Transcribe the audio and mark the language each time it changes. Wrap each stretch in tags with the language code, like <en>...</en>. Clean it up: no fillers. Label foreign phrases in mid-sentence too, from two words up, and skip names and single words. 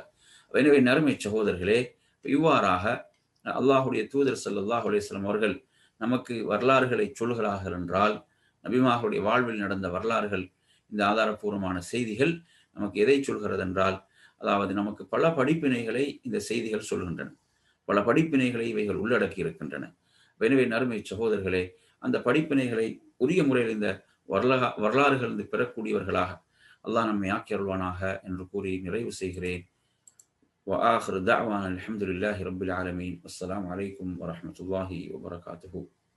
<ta>எனவே நறுமை சகோதரர்களே, இவ்வாறாக அல்லாஹுடைய தூதர்</ta> <ar>صلى الله عليه وسلم</ar> <ta>அவர்கள் நமக்கு வரலாறுகளை சொல்கிறார்கள் என்றால், நபிமார்களுடைய வாழ்வில் நடந்த வரலாறுகள், இந்த ஆதாரபூர்வமான செய்திகள் நமக்கு எதை சொல்கிறது என்றால், அதாவது நமக்கு பல படிப்பினைகளை இந்த செய்திகள் சொல்கின்றன, பல படிப்பினைகளை இவைகள் உள்ளடக்கி இருக்கின்றன. எனவே நறுமை சகோதரர்களே, அந்த படிப்பினைகளை உரிய முறையில் இந்த வரலாறுகள் பெறக்கூடியவர்களாக அல்லாஹ் நம்மை ஆக்கி அருள்வானாக என்று கூறி நிறைவு செய்கிறேன்.</ta> <ar>وآخر دعوانا الحمد لله رب العالمين. والسلام عليكم ورحمة الله وبركاته.</ar>